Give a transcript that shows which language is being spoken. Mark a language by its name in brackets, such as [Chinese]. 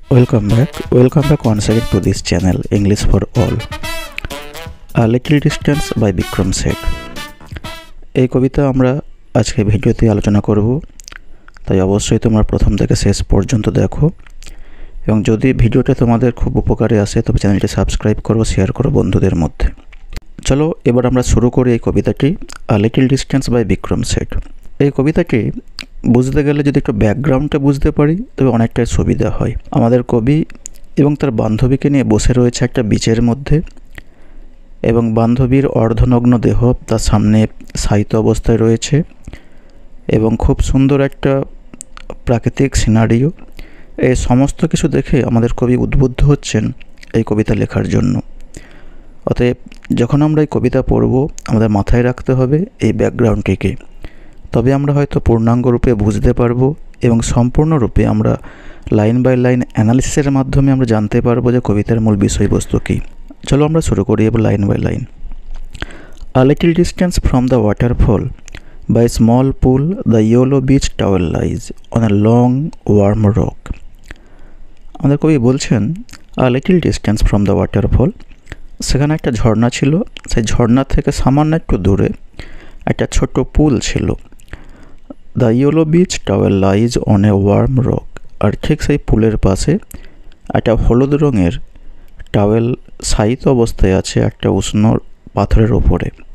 [English] Welcome back once again to this channel English for All. A Little Distance by Bikram Seth. [Bangla] এই কবিতা আমরা আজকে ভিডিওতে আলোচনা করব, তাই অবশ্যই তোমরা প্রথম থেকে শেষ পর্যন্ত দেখো এবং যদি ভিডিওটা তোমাদের খুব উপকারে আসে তবে চ্যানেলটি সাবস্ক্রাইব করো, শেয়ার করো বন্ধুদের মধ্যে। চলো এবার আমরা শুরু করি এই কবিতাটি A Little Distance by Bikram Seth। এই কবিতাটি বুঝতে গেলে যদি একটু ব্যাকগ্রাউন্ডটা বুঝতে পারি তবে অনেকটাই সুবিধা হয়। আমাদের কবি এবং তার বান্ধবীকে নিয়ে বসে রয়েছে একটা বিচের মধ্যে এবং বান্ধবীর অর্ধনগ্ন দেহ তার সামনে শায়িত অবস্থায় রয়েছে এবং খুব সুন্দর একটা প্রাকৃতিক সিনারিও। এই সমস্ত কিছু দেখে আমাদের কবি উদ্বুদ্ধ হচ্ছেন এই কবিতা লেখার জন্য। অতএব যখন আমরা এই কবিতা পড়ব আমাদের মাথায় রাখতে হবে এই ব্যাকগ্রাউন্ডটিকে, তবে আমরা হয়তো পূর্ণাঙ্গ রূপে বুঝতে পারবো এবং সম্পূর্ণরূপে আমরা লাইন বাই লাইন অ্যানালিসিসের মাধ্যমে আমরা জানতে পারবো যে কবিতার মূল বিষয়বস্তু কী। চলো আমরা শুরু করি এবার line by line. [English] A little distance from the waterfall, by a small pool, the yellow beach towel lies on a long warm rock. [Bangla] আমাদের কবি বলছেন [English] A little distance from the waterfall, [Bangla] সেখানে একটা ঝর্ণা ছিল, সেই ঝর্ণা থেকে সামান্য একটু দূরে একটা ছোট পুল ছিল। [English] The yellow beach towel lies on a warm rock, [Bangla] আর ঠিক সেই পুলের পাশে একটা হলুদ রঙের টাওয়েল শায়িত অবস্থায় আছে একটা উষ্ণ পাথরের ওপরে।